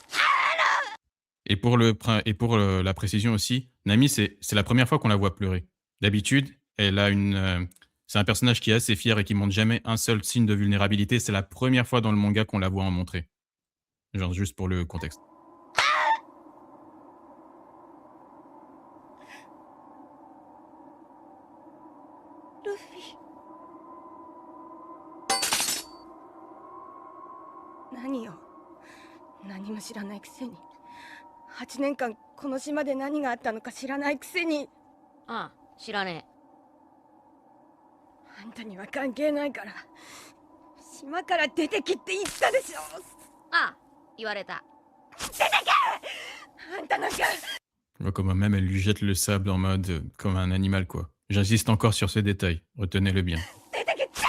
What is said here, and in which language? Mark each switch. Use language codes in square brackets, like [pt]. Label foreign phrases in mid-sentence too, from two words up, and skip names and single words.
[fr] Et pour la précision aussi, Nami, c'est la première fois qu'on la voit pleurer. D'habitude, elle a c'est un personnage qui est assez fier et qui montre jamais un seul signe de vulnérabilité. C'est la première fois dans le manga qu'on la voit en montrer. Genre juste pour le contexte. [ja] ルフィ。何よ。何も知らないくせに。8年間この島で何があったのか知らないくせに。ああ、知らねあんたには関係ないから。島から出てきって言ったでしょ。え。ああ、言われた。出てけ。あんたなんか。 [fr] Je vois comment même elle lui jette le sable en mode comme un animal, quoi. J'insiste encore sur ce détail. Retenez-le bien. [ja] 出てけ。出てけ。出てけ。出てけ。出てけ。出てけ。